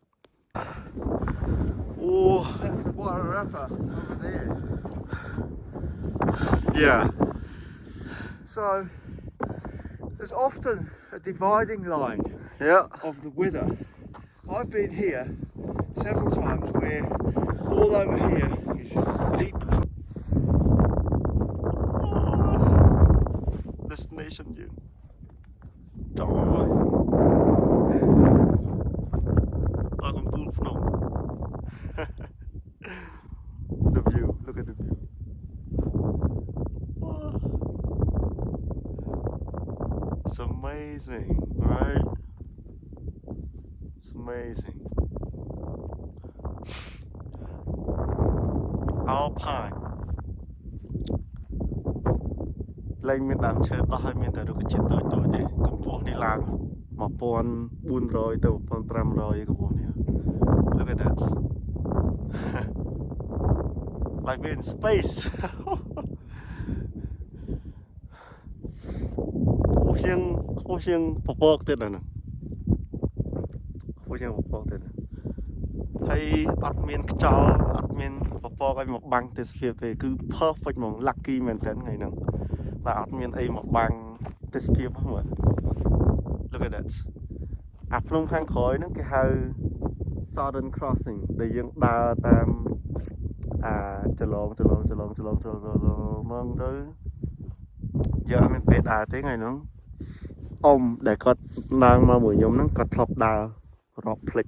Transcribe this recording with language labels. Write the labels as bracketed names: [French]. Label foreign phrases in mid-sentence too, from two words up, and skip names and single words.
[English] អូ That's the Wairarapa over there. Yeah. So there's often a dividing line Yeah. of the weather. I've been here several times where all over here is deep. [Khmer] Destination យើងចង់ហើយតើកំពូលភ្នំ [English] The view, look at the view. It's amazing, right? It's amazing. Alpine. [Khmer] លែងមានដើមឈើដោះហើយមានតែរុក្ខជាតិតូចៗទេកម្ពស់នេះឡើង1400ទៅ1500កម្ពស់នេះ [English] Look at that. Like we're in space. [Khmer] ខ្ពស់ជាងពពកទៀតហ្នឹងខ្ពស់ជាងពពកទៀតហើយអត់មាន ខ្យល់អត់មានពពកឲ្យមកបាំងទេសភាពទេគឺ perfect ហ្មង lucky មែនតើថ្ងៃហ្នឹងតែអត់មានអីមកបាំងទេសភាពហ្នឹងមើល [English] Look at that [Khmer] អាភ្នំខាងក្រោយហ្នឹងគេហៅ Southern Crossing ដែលយើងដើរតាមចលងមកទៅយើងអត់ មានពេលដើរទេថ្ងៃហ្នឹងអ៊ំដែលគាត់ឡើងមកមួយខ្ញុំហ្នឹងគាត់ធ្លាប់ដើររាប់ភ្លេច